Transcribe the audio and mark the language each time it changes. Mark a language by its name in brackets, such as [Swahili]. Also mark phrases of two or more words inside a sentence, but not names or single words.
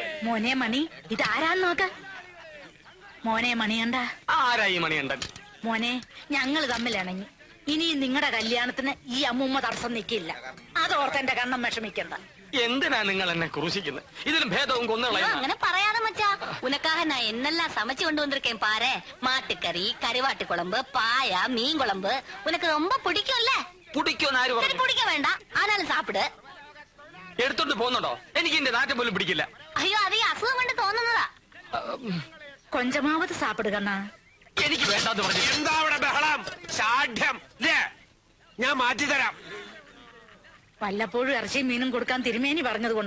[Malayalam] മോനെ മണി, ഇതാരാന്ന് നോക്ക. മോനെ മണിയണ്ട. ആരായി മണിയണ്ടൻ? മോനെ, ഞങ്ങൾ തമ്മിലിണങ്ങി. ഇനി നിങ്ങളുടെ കല്യാണത്തിന് ഈ അമ്മൂമ്മ തടസ്സം നിൽക്കില്ല. അതോർത്ത് എന്റെ കണ്ണം വിഷമിക്കണ്ട. എന്തിനാ നിങ്ങൾ എന്നെ ക്രൂശിക്കുന്നത്? ഇതിലും ഭേദവും കൊന്നുകളയും. അങ്ങനെ പറയാതെ മച്ചാ. [Tamil] ഉനക്കാக நான் என்னெல்லாம் சமைச்சு கொண்டு வந்திருக்கேன் பாரு. மாட்டுக்கறி, கருவாட்டு குழம்பு, பாயா, மீன் குழம்பு. உனக்கு ரொம்ப பிடிக்கும்ல? பிடிக்கும். [Malayalam] ആര് പറഞ്ഞു? [Tamil] பிடிக்க வேண்டாம், ஆனாலும் சாப்பிடு. [Malayalam] എടുത്തോണ്ട് പോകുന്നുണ്ടോ? എനിക്ക് എന്റെ നാറ്റം പോലും പിടിക്കില്ല. അയ്യോ, അത് ഈ അസുഖം കൊണ്ട് തോന്നുന്നതാ. [Tamil] கொஞ்சமாவது சாப்பிடுகண்ணா. [Malayalam] എനിക്ക് വേണ്ടാന്ന് പറഞ്ഞു. എന്താ അവിടെ ബഹളം? സാഠ്യം. ഞാൻ മാറ്റിത്തരാം. വല്ലപ്പോഴും ഇറച്ചിയും മീനും കൊടുക്കാൻ തിരുമേനി പറഞ്ഞത് കൊണ്ടാ.